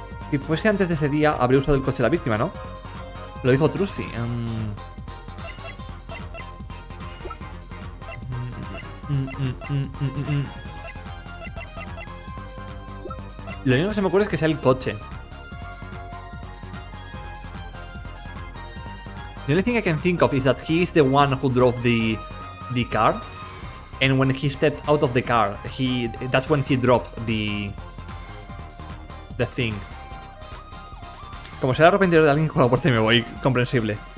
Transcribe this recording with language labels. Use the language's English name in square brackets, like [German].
[Spanish] Si fuese antes de ese día, habría usado el coche de la víctima, ¿no? Lo dijo Trucy. Lo único que se me ocurre es que sea el coche. [English] The only thing I can think of is that he is the one who drove the car, and when he stepped out of the car, that's when he dropped the thing. [Spanish] Como será arrepentido de alguien con la puerta y me voy, comprensible.